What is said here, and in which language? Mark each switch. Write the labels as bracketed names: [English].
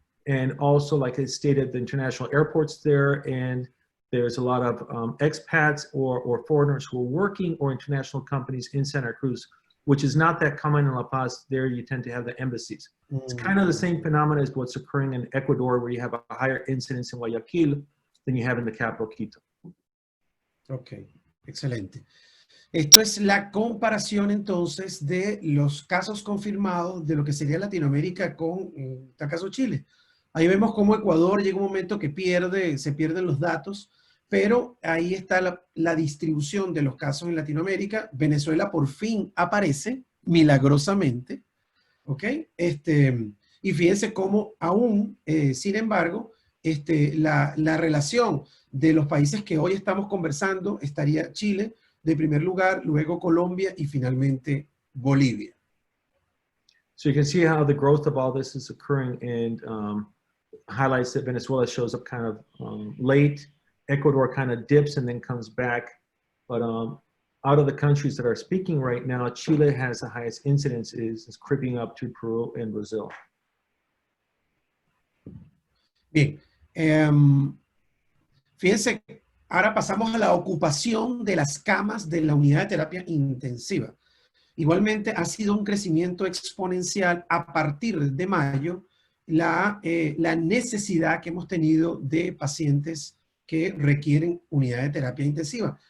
[English] And also, like I stated, the international airports there, and there's a lot of expats or foreigners who are working, or international companies in Santa Cruz, which is not that common in La Paz. There you tend to have the embassies. It's kind of the same phenomenon as what's occurring in Ecuador, where you have a higher incidence in Guayaquil than you have in the capital, Quito. [Spanish] Ok, excelente. Esto es la comparación entonces de los casos confirmados de lo que sería Latinoamérica con, en este caso, Chile. Ahí vemos cómo Ecuador llega un momento que se pierden los datos, pero ahí está la distribución de los casos en Latinoamérica. Venezuela por fin aparece, milagrosamente, ¿ok? Y fíjense cómo aún, sin embargo, la relación de los países que hoy estamos conversando estaría Chile de primer lugar, luego Colombia y finalmente Bolivia. [English] So you can see how the growth of all this is occurring, and highlights that Venezuela shows up kind of late, Ecuador kind of dips and then comes back. But out of the countries that are speaking right now, Chile has the highest incidence, is creeping up to Peru and Brazil. [Spanish] Bien, fíjense, ahora pasamos a la ocupación de las camas de la unidad de terapia intensiva. Igualmente ha sido un crecimiento exponencial a partir de mayo, la necesidad que hemos tenido de pacientes que requieren unidad de terapia intensiva.